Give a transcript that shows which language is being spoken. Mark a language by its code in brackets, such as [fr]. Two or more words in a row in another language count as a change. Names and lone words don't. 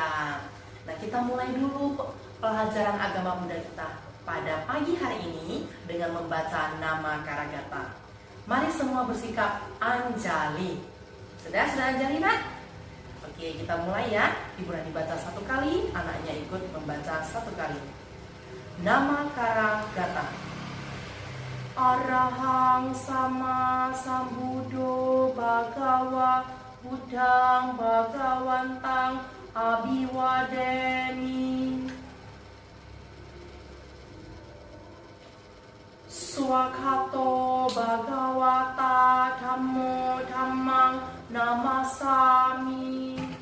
[id] Nah, kita mulai dulu pelajaran agama Buddha kita pada pagi hari ini dengan membaca nama Karagata. Mari semua bersikap Anjali. Sudah Anjali, nak? Oke, kita mulai ya. Ibu Rani baca satu kali, anaknya ikut membaca satu kali. Nama Karagata. [pi] Arahang sama sambudo bhagawa buddhang bhagawantang abiwademi. Swakato bhagawata dhammo dhammang namasami.